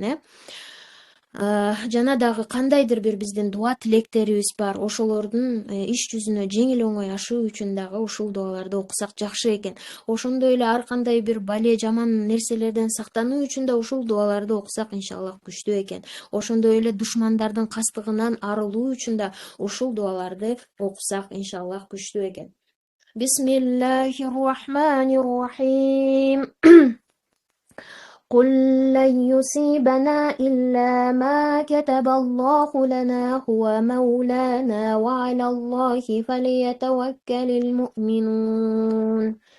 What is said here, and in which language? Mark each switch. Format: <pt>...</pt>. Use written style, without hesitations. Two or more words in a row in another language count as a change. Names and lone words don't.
<ky>Жана дагы кандайдыр бир биздин дуа тилектерибиз бар, ошолордун иш жүзүнө жеңил оңой ашуу үчүн дагы ушул дуаларды окусак жакшы экен. Ошондой эле ар кандай бир бале, жаман нерселерден сактануу үчүн да ушул дуаларды окусак иншаллах күчтүү экен. Ошондой эле душмандардын кастыгынан арылуу үчүн да ушул дуаларды окусак иншаллах күчтүү экен.</ky> <ar>بسم الله الرحمن الرحيم. قل لن يصيبنا إلا ما كتب الله لنا هو مولانا وعلى الله فليتوكل المؤمنون.</ar>